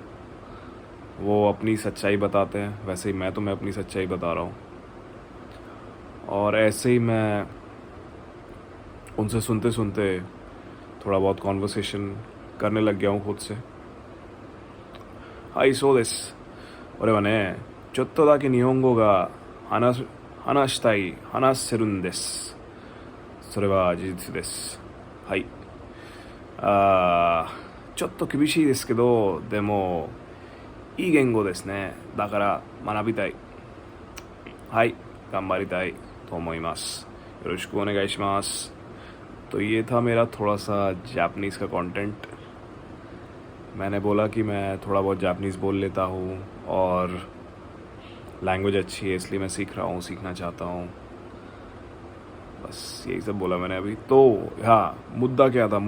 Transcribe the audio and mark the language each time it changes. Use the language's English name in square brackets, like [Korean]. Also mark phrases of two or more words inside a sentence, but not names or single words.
[Hindi] वो अपनी सच्चाई बताते हैं, वैसे ही मैं तुम्हें अपनी सच्चाई बता रहा हूँ, और ऐसे ही मैं उनसे सुनते सुनते थोड़ा बहुत कॉन्वर्सेशन करने लग गया हूँ खुद से। [English] hi so this, [Japanese] 俺はね、ちょっとだけ日本語が話したい、話せるんです。それは事実です。はい。ちょっと厳しいですけど、でもいい言語ですね。だから学びたい。はい、頑張りたいと思います。よろしくお願いします。 [Hindi] तो ये था मेरा थोड़ा सा जापनीज़ का कंटेंट। मैंने बोला कि मैं थोड़ा बहुत जापनीज़ बोल लेता हूँ और लैंग्वेज अच्छी है इसलिए मैं सीख रहा हूँ, सीखना चाहता हूँ। बस यही सब बोला मैंने अभी। तो हाँ, मुद्दा क्या था?